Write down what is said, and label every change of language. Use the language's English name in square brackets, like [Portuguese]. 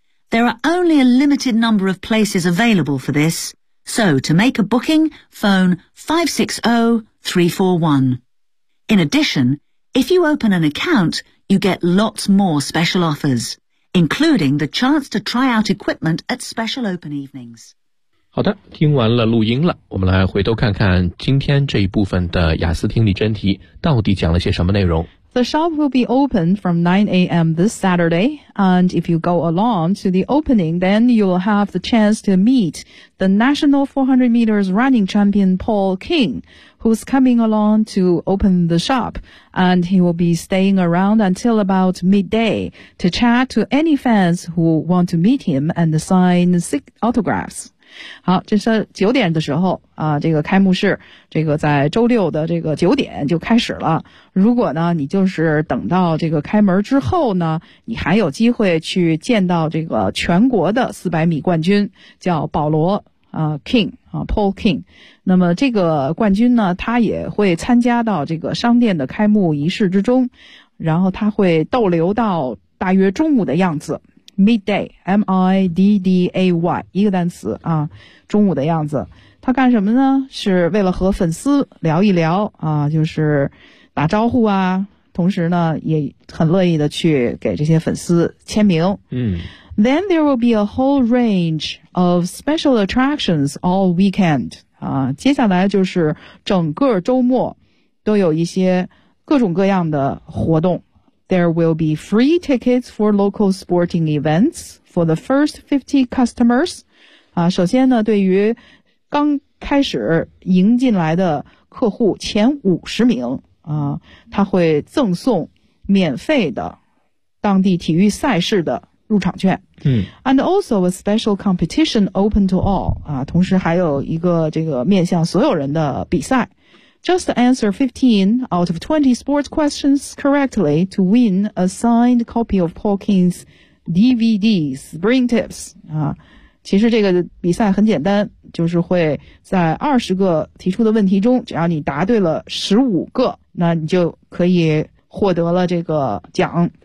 [English] There are only a limited number of places available for this,So, to make a booking, phone 560-341. In addition, if you open an account, you get lots more special offers, including the chance to try out equipment at special open evenings. [Chinese] 好的，听完了录音了，我们来回头看看今天这一部分的雅思听力真题到底讲了些什么内容。 [English] The shop will be open from 9 a.m. this Saturday, and if you go along to the opening, then you'll have the chance to meet the national 400 meters running champion Paul King, who's coming along to open the shop, and he will be staying around until about midday to chat to any fans who want to meet him and sign autographs. [Chinese] 好，这是九点的时候啊，这个开幕式，这个在周六的这个九点就开始了。如果呢，你就是等到这个开门之后呢，你还有机会去见到这个全国的400米冠军，叫保罗啊 King 啊 Paul King。那么这个冠军呢，他也会参加到这个商店的开幕仪式之中，然后他会逗留到大约中午的样子。 Midday, M-I-D-D-A-Y, 一个单词啊，中午的样子。他干什么呢？是为了和粉丝聊一聊啊，就是打招呼啊，同时呢，也很乐意的去给这些粉丝签名。嗯。 [English] Then there will be a whole range of special attractions all weekend. [Chinese] 啊，接下来就是整个周末都有一些各种各样的活动。 [English] There will be free tickets for local sporting events for the first 50 customers. [Chinese] 啊，首先呢，对于刚开始迎进来的客户前50名啊，他会赠送免费的当地体育赛事的入场券。嗯。 [English] And also a special competition open to all. [Chinese] 啊，同时还有一个这个面向所有人的比赛。 [English] Just answer 15 out of 20 sports questions correctly to win a signed copy of Paul King's DVD Spring Tips. [Chinese] 啊，其实这个比赛很简单，就是会在20个提出的问题中，只要你答对了15个，那你就可以获得了这个奖。